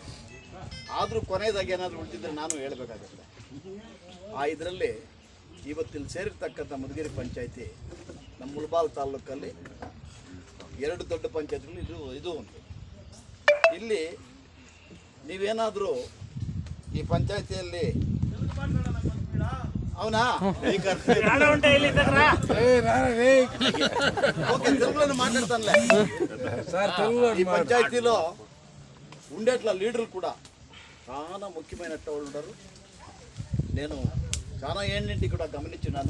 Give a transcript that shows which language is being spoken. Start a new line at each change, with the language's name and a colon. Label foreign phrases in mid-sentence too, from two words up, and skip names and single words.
Kannada: ಆದರೂ ಕೊನೆಯದಾಗಿ ಏನಾದರೂ ಉಳಿದಿದ್ದರೆ ನಾನು ಹೇಳಬೇಕಾಗುತ್ತೆ. ಇದರಲ್ಲಿ ಇವತ್ತಿಲ್ಲಿ ಸೇರಿರ್ತಕ್ಕಂಥ ಮಧುಗಿರಿ ಪಂಚಾಯಿತಿ ನಮ್ಮ ಮುಳಬಾಲ್ ತಾಲೂಕಲ್ಲಿ 2 ದೊಡ್ಡ ಪಂಚಾಯತ್ಗಳು ಇದು ಒಂದು. ಇಲ್ಲಿ ನೀವೇನಾದರೂ ಈ ಪಂಚಾಯತಿಯಲ್ಲಿ
Telugu: అవునా ఓకే తెలుగులో మాట్లాడతానులే. ఈ పంచాయతీలో ఉండేట్ల లీడర్లు కూడా చాలా ముఖ్యమైన వాళ్ళు ఉంటారు. నేను చాలా ఏంటి కూడా గమనించున్నాను.